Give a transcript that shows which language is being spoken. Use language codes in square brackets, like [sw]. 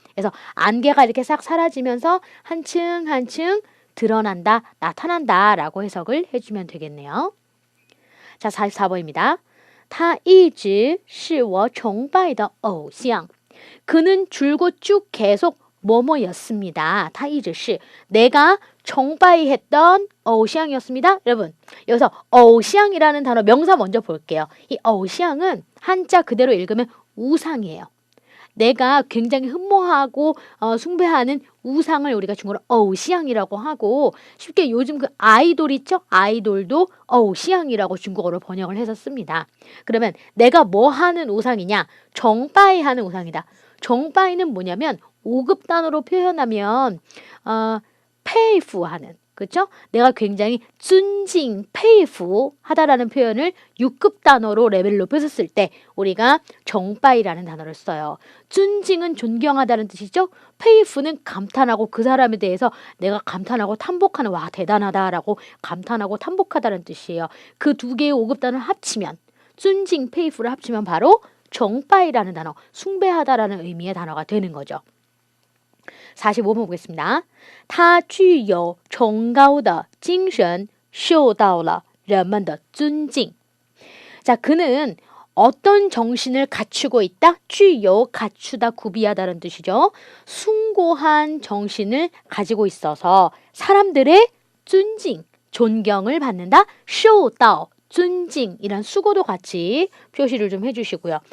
[ko] 그래서 안개가 이렇게 싹 사라지면서 한층 드러난다, 나타난다 라고 해석을 해주면 되겠네요. 자, 44번입니다. [zh] 他一直是我崇拜的偶像 [ko] 그는 줄곧 쭉 계속 뭐뭐였습니다. [zh] 他一直是 [ko] 내가崇拜했던偶像이었습니다. 여러분 여기서偶像이라는 단어 명사 먼저 볼게요. 이偶像은 한자 그대로 읽으면 우상이에요. 내가 굉장히 흠모하고 숭배하는 우상을 우리가 중국어로 어우시앙이라고 하고 쉽게 요즘 그 아이돌 있죠? 아이돌도 어우시앙이라고 중국어로 번역을 해서 씁니다. 그러면 내가 뭐 하는 우상이냐? 정바이 하는 우상이다. 정바이는 뭐냐면 5급 단어로 표현하면 페이프 하는 그렇죠? 내가 굉장히 쭌징, 페이프 하다라는 표현을 6급 단어로 레벨을 높여서 쓸 때 우리가 정바이라는 단어를 써요. 쭌징은 존경하다는 뜻이죠. 페이프는 감탄하고 그 사람에 대해서 내가 감탄하고 탐복하는 와 대단하다라고 감탄하고 탐복하다는 뜻이에요. 그 두 개의 5급 단어를 합치면 쭌징, 페이프를 합치면 바로 정바이라는 단어, 숭배하다라는 의미의 단어가 되는 거죠. 45번 보겠습니다. [zh] 他具有崇高的精神受到了人们的尊敬. [ko] 자, 그는 어떤 정신을 갖추고 있다? 具有 갖추다, 구비하다는 뜻이죠. 숭고한 정신을 가지고 있어서 사람들의 尊敬, 존경을 받는다. 受到 尊敬이란 수고도 같이 표시를 좀 해주시고요.